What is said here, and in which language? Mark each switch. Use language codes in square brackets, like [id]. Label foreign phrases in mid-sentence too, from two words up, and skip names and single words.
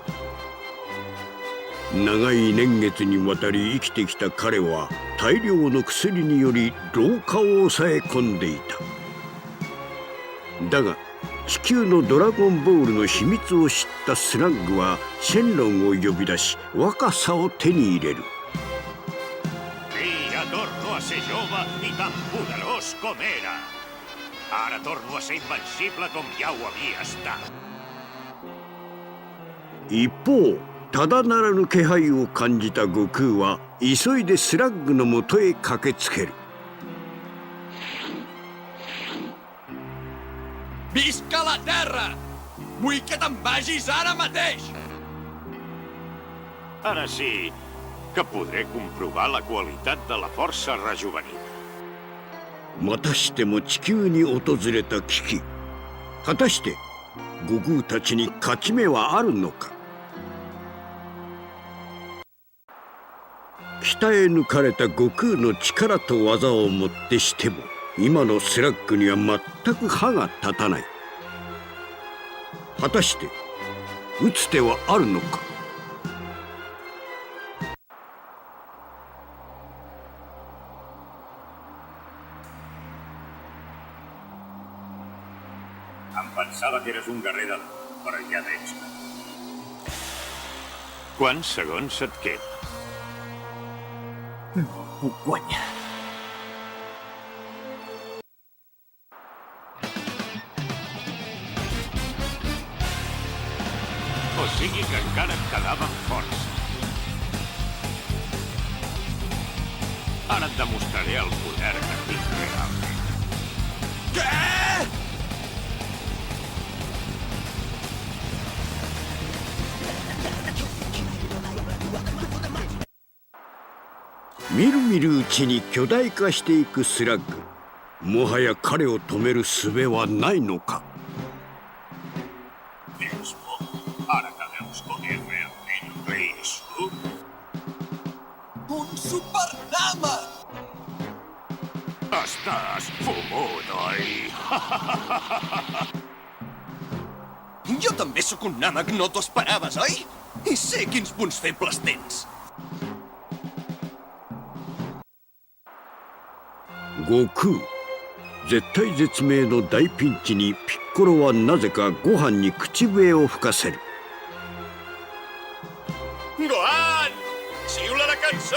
[ja] 長い年月にわたり生きてきた彼は大量の薬により老化を抑え込んでいた。だが地球のドラゴンボールの秘密を知ったスラッグはシェンロンを呼び出し若さを手に入れる。 [ca] Torno a ser jove i tan poderós com era. Ara torno a ser invencible com ja ho havia estat. [ja] 一方、ただならぬ気配を感じた悟空は急いでスラッグのもとへ駆けつける。 [ca] Visca la Terra! Vull que te'n vagis ara mateix! Ara sí que podré comprovar la qualitat de la força rejuvenida. [ja] またしても地球に訪れた危機。果たして悟空たちに勝ち目はあるのか。鍛え抜かれた悟空の力と技をもってしても今のスラッグには全く歯が立たない。果たして打つ手はあるのか。 [ca] Em pensava que eres un guerrer de debò, però ja veig que... Quants segons et queden? No puc guanyar. O sigui que encara et quedaven força. Ara et demostraré el poder que tinc realment. Què?! [ja] みるみるうちに巨大化していくスラッグ。もはや彼を止める術はないのか。 [ca] Tens por, ara que veus com és realment rígid. Un supernama! Estàs fumut, oi? Jo també sóc un nàmec, no t'ho esperaves, oi? I sé quins punts febles tens. [ja] 悟空。絶体絶命の大ピンチにピッコロはなぜかご飯に口笛を吹かせる。 [ca] Gohan! Xiula la cançó!